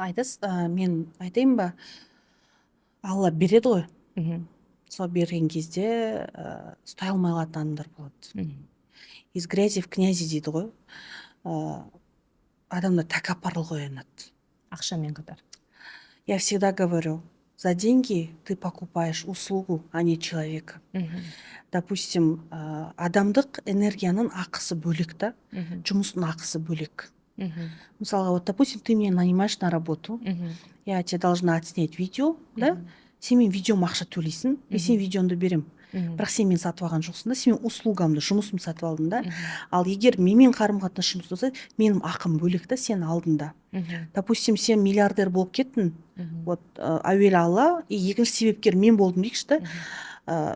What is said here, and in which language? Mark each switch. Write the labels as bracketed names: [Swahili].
[Kazakh] Айтасыз, мен айтайын ба? Алла береді ғой. Сол берген кезде ұстай алмай қалатын адамдар болады. [Russian] Из грязи в князи [Kazakh] дейді ғой. Адамдар тәкаппарлық оянады. Ақшамен қатар. [Russian] Я всегда говорю, за деньги ты покупаешь услугу, а не человека. [Kazakh] Допустим, адамдық энергияның ақысы бөлек та, жұмыстың ақысы бөлек. [Russian] Мысалға, вот, допустим, ты меня нанимаешь на работу, я тебе должна отснять видео, да? [Kazakh] Сен мен видеома ақша төлейсің, мен сен видеоңды берем. Бірақ сен мен сатып алған жоқсың да, сен услугамды, жұмысымды сатып алдың да. Ал егер менімен қарым-қатынас жұмыс болса, менің ақым бөлек та, сен алдың да. Допустим, сен миллиардер болып кеттің, вот, әуелі Алла, и екінші себепкер мен болдым дейікші да.